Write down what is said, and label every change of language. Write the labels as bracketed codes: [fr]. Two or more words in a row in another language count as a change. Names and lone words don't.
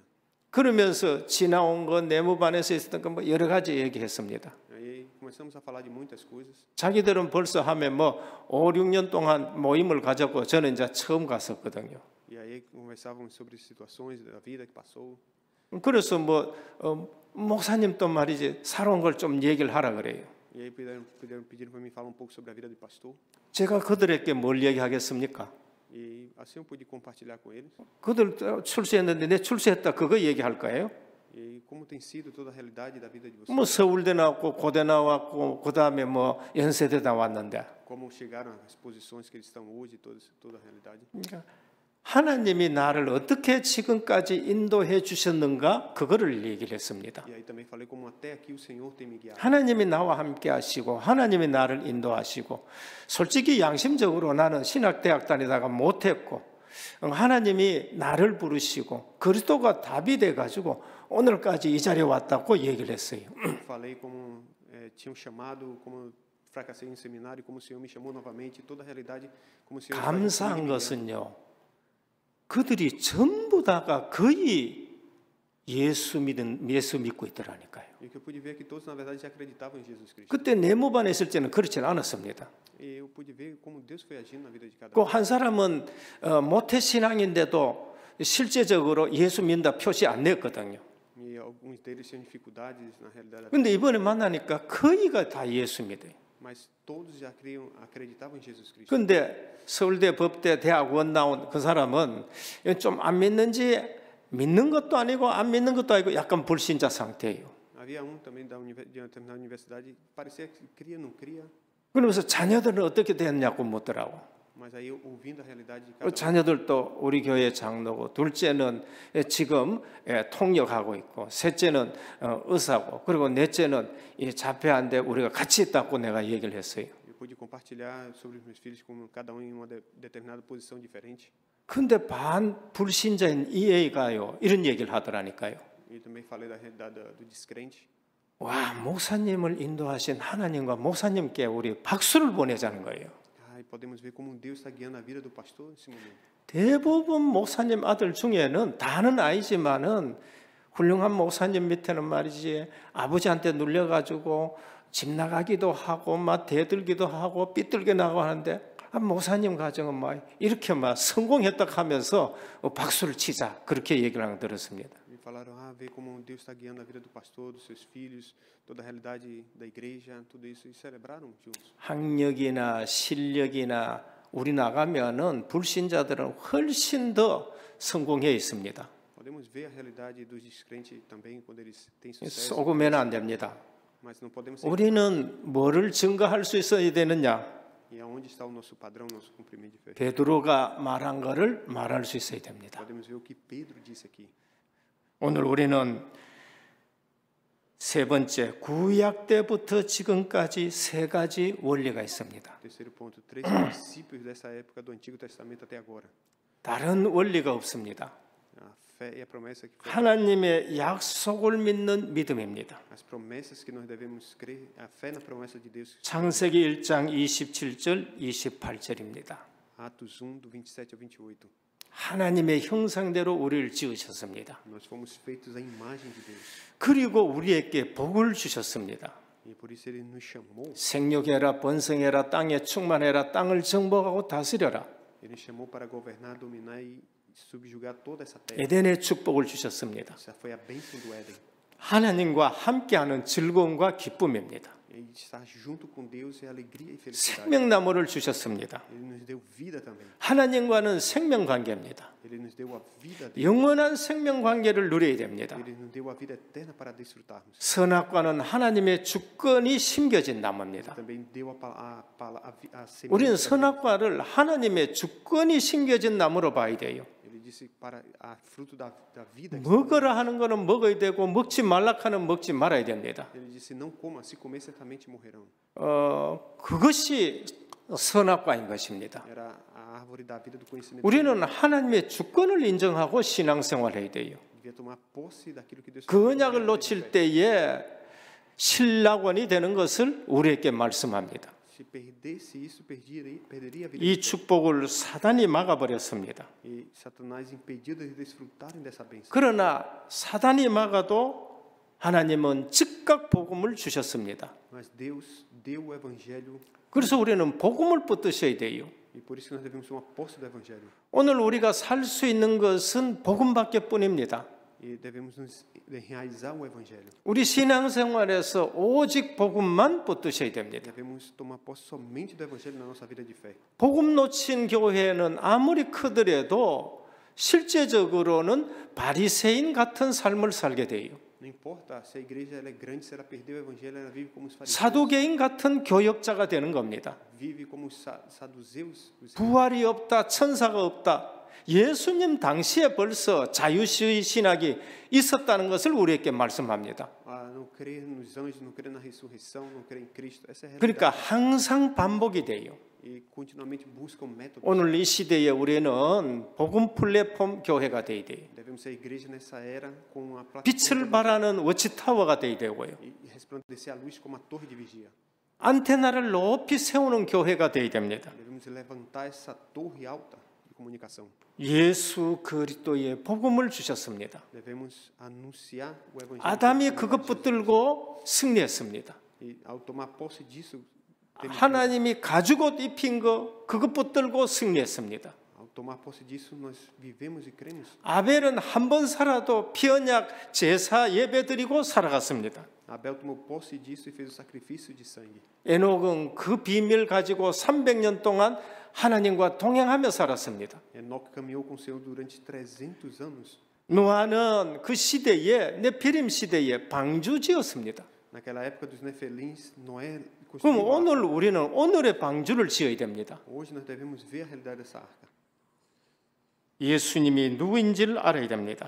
[ko] 그러면서 지나온 것 내무반에서 있었던 거 뭐 여러 가지 얘기했습니다. [pt] Aí começamos a falar de muitas coisas. [ko] 자기들은 벌써 하면 뭐 5, 6년 동안 모임을 가졌고 저는 이제 처음 갔었거든요. [pt] E aí conversávamos sobre situações da vida que passou. [ko] 그래서 뭐 목사님 또 말이지 살아온 걸 좀 얘기를 하라 그래요. [pt] E aí pediram para mim falar um pouco sobre a vida de pastor. [ko] 제가 그들에게 뭘 얘기하겠습니까? [pt] E assim eu pude compartilhar com eles. [ko] 그들 출세했는데 내 출세했다 그거 얘기할 거예요? [pt] E como tem sido toda a realidade da vida de vocês. [ko] 뭐 서울대 나왔고 고대 나왔고 그다음에 뭐 연세대 나왔는데 [pt] Como chegaram às posições que eles estão hoje, toda a realidade. [ko] 그러니까 하나님이 나를 어떻게 지금까지 인도해 주셨는가 그거를 얘기를 했습니다. [pt] E aí também falei como até aqui o Senhor tem me guiado. [ko] 하나님이 나와 함께 하시고 하나님이 나를 인도하시고 솔직히 양심적으로 나는 신학대학 다니다가 못했고 하나님이 나를 부르시고 그리스도가 답이 돼가지고 오늘까지 이 자리에 왔다고 얘기를 했어요. [pt] Falei como tinham chamado, como fracassei em seminário, como o Senhor me chamou novamente, toda a realidade como o Senhor. [ko] 감사한 것은요. 그들이 전부 다가 거의 예수 믿고 있더라니까요. [pt] E o que eu pude ver é que todos, na verdade, já acreditavam em Jesus Cristo. [ko] 그때 네모반에 있을 때는 그렇지는 않았습니다. [pt] E eu pude ver como Deus foi agindo na vida de cada 그 um. [ko] 한 사람은 모태신앙인데도 실제적으로 예수 믿는다 표시 안 냈거든요. [pt] E alguns deles tinham dificuldades na realidade. [ko] 근데 이번에 만나니까 거의가 다 예수 믿어요. [pt] Mas todos já acreditavam em Jesus Cristo. [ko] 근데 서울대 법대 대학원 나온 그 사람은 좀 안 믿는지 믿는 것도 아니고 안 믿는 것도 아니고 약간 불신자 상태예요. [pt] Havia um também de uma determinada universidade, parecia que cria, não cria. [ko] 그러면서 자녀들은 어떻게 됐냐고 묻더라고. [pt] Mas aí, ouvindo a realidade de cada um, [ko] 자녀들도 우리 교회 장로고, 둘째는 지금 통역하고 있고, 셋째는 의사고, 그리고 넷째는 자폐한데 우리가 같이 있다고 내가 얘기를 했어요. [pt] eu pude compartilhar sobre os meus filhos, como cada um em uma determinada posição diferente. [ko] 근데 반불신자인 이 애가요, 이런 얘기를 하더라니까요. [pt] E também falei da realidade do descrente. [ko] 와, 목사님을 인도하신 하나님과 목사님께 우리 박수를 보내자는 거예요. [pt] E podemos ver como Deus está guiando a vida do pastor nesse momento. [ko] 대부분 목사님 아들 중에는 다는 아니지만은 훌륭한 목사님 밑에는 말이지 아버지한테 눌려가지고 집 나가기도 하고 막 대들기도 하고 삐뚤게 나가고 하는데 목사님 가정은 막 이렇게 막 성공했다 하면서 박수를 치자 그렇게 얘기를 하는 거 들었습니다. [pt] Me falaram, ver como Deus está guiando a vida do pastor, dos seus filhos, toda a realidade da igreja, tudo isso, e celebraram juntos. [ko] 학력이나 실력이나 우리 나가면은 불신자들은 훨씬 더 성공해 있습니다. [pt] Podemos ver a realidade dos descrentes também quando eles têm sucesso, [ko] 속으면 안 됩니다. [pt] mas não podemos ser. [ko] 우리는 뭐를 증거할 수 있어야 되느냐? [pt] E aonde está o nosso padrão, nosso cumprimento de fé? [ko] 베드로가 말한 거를 말할 수 있어야 됩니다. [pt] Podemos ver o que Pedro disse aqui. [ko] 오늘 우리는 세 번째 구약 때부터 지금까지 세 가지 원리가 있습니다. [pt] Terceiro ponto, 3 princípios dessa época do Antigo Testamento até agora. [ko] 다른 원리가 없습니다. [pt] A fé e a promessa que foi. [ko] 하나님의 약속을 믿는 믿음입니다. [pt] As promessas que nós devemos crer, a fé na promessa de Deus. [ko] 창세기 1장 27절 28절입니다. [pt] Atos 1, do 27 ao 28. [ko] 하나님의 형상대로 우리를 지으셨습니다. [pt] Nós fomos feitos à imagem de Deus. [ko] 그리고 우리에게 복을 주셨습니다. [pt] E por isso ele nos chamou. [ko] 생육해라 번성해라 땅에 충만해라 땅을 정복하고 다스려라. [pt] Ele nos chamou para governar, dominar e subjugar toda essa terra. [ko] 에덴의 축복을 주셨습니다. [pt] Essa foi a bênção do Éden. [ko] 하나님과 함께하는 즐거움과 기쁨입니다. [pt] E estar junto com Deus é alegria e felicidade. [ko] 생명나무를 주셨습니다. [pt] Ele nos deu vida também. [ko] 하나님과는 생명 관계입니다. [pt] Ele nos deu a vida dele. [ko] 영원한 생명 관계를 누려야 됩니다. [pt] Ele nos deu a vida eterna para desfrutarmos. [ko] 선악과는 하나님의 주권이 심겨진 나무입니다. [pt] Também deu a semente. [ko] 우리는 선악과를 하나님의 주권이 심겨진 나무로 봐야 돼요. [pt] Ele disse para a fruto da vida. [ko] 먹으라 하는 거는 먹어야 되고 먹지 말라 하는 먹지 말아야 됩니다. [pt] Ele disse não coma, se comer certamente morrerão. [ko] 그것이 선악과인 것입니다. [pt] Era a árvore da vida do conhecimento. [ko] 우리는 하나님의 주권을 인정하고 신앙생활해야 돼요. [pt] Devia tomar posse daquilo que Deus. [ko] 그 언약을 놓칠 때에 신락원이 되는 것을 우리에게 말씀합니다. [pt] Se perdesse isso, perderia a vida. [ko] 이 축복을 사단이 막아버렸습니다. [pt] E Satanás impediu de desfrutarem dessa bênção. [ko] 그러나 사단이 막아도 하나님은 즉각 복음을 주셨습니다. [pt] Mas Deus deu o evangelho [ko] 그래서 우리는 복음을 붙드셔야 돼요. [pt] e por isso que nós devemos tomar posse do evangelho. [ko] 오늘 우리가 살 수 있는 것은 복음밖에 뿐입니다. [pt] E devemos nos realizar o evangelho. [ko] 우리 신앙생활에서 오직 복음만 붙드셔야 됩니다. [pt] Devemos tomar posse somente do evangelho na nossa vida de fé. [ko] 복음 놓친 교회는 아무리 크더라도 실제적으로는 바리새인 같은 삶을 살게 돼요. [pt] Não importa se a igreja ela é grande, se ela perdeu o evangelho, ela vive como os fariseus. [ko] 사두개인 같은 교역자가 되는 겁니다. [pt] Vive como os saduceus. [ko] 부활이 없다, 천사가 없다. 예수님 당시에 벌써 자유주의 신학이 있었다는 것을 우리에게 말씀합니다. [pt] Não crer nos anjos, não crer na ressurreição, não crer em Cristo. Essa é a realidade. [ko] 그러니까 항상 반복이 돼요. [pt] E continuamente buscam métodos. [ko] 오늘 이 시대에 우리는 복음 플랫폼 교회가 돼야 돼요. [pt] Devemos ser igreja nessa era com a [ko] 빛을 [pt] plataforma [ko] 발하는 워치타워가 돼야 되고요. [pt] e resplandecer a luz como a torre de vigia. [ko] 안테나를 높이 세우는 교회가 돼야 됩니다. [pt] Devemos levantar essa torre alta. comunicação. [ko] 예수 그리스도의 복음을 주셨습니다. [pt] Devemos anunciar o evangelho. [ko] 아담이 [pt] de [ko] 그것 [pt] Jesus. [ko] 붙들고 승리했습니다. [pt] E ao tomar posse disso, temos [ko] 하나님이 가죽옷 입힌 거 그것 붙들고 승리했습니다. [pt] ao tomar posse disso, nós vivemos e cremos. [ko] 아벨은 한 번 살아도 피 언약 제사 예배 드리고 살아갔습니다. [pt] Abel tomou posse disso e fez o sacrifício de sangue. [ko] 에녹은 그 비밀 가지고 300년 동안 하나님과 동행하며 살았습니다. [pt] Enoque caminhou com o Senhor durante 300 anos. [ko] 노아는 그 시대에 네피림 시대에 방주지었습니다. [pt] Naquela época dos Nefelins, Noé 그럼 construiu a arca. [ko] 오늘 우리는 오늘의 방주를 지어야 됩니다. [pt] Hoje nós devemos ver a realidade dessa arca. [ko] 예수님이 누구인지를 알아야 됩니다.